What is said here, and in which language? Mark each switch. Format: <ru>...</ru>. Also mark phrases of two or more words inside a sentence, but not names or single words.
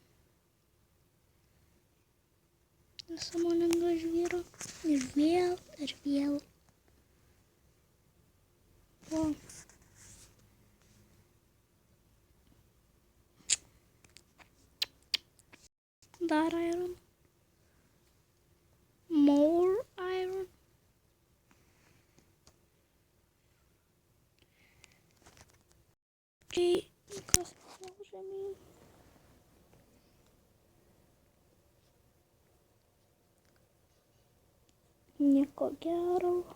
<lt>Nesąmoningo žvyro. Ir vėl. O. Dar iron.</lt> <en>More iron. Okay.</en> <lt>Kas žemyn. Nieko gero.</lt>